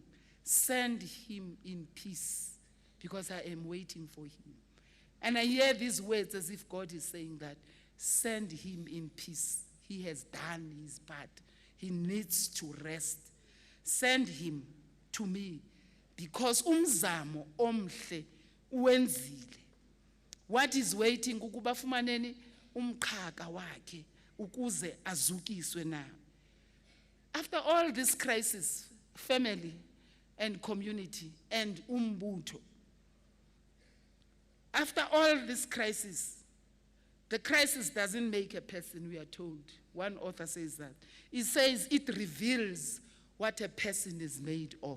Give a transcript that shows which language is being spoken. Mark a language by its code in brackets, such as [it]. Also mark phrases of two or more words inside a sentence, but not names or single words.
[en] Send him in peace, because I am waiting for him. And I hear these words as if God is saying that, send him in peace. He has done his part. He needs to rest. Send him to me. [xh] because umzamo omhle uwenzile. [en] What is waiting [xh] ukuba fumaneni umqhaka wakhe ukuze azukiswe na. [en] After all this crisis, family and community and umbutho, after all this crisis, the crisis doesn't make a person, we are told. One author says that. He says it reveals what a person is made of.